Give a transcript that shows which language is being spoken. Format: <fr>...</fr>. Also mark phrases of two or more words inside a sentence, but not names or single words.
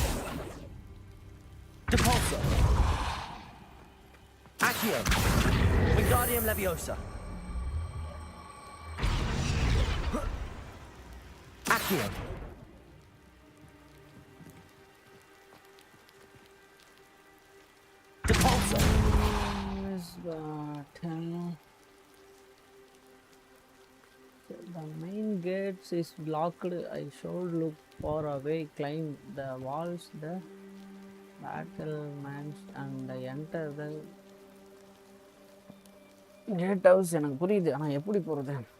<en>Depulso. Accio. Wingardium Leviosa. Accio. Depulso. The main gates is blocked. I should look far away, climb the walls, the battlements, and enter the gate house.</en> <ta>எனக்கு புரியுது, ஆனால் எப்படி போகிறது?</ta>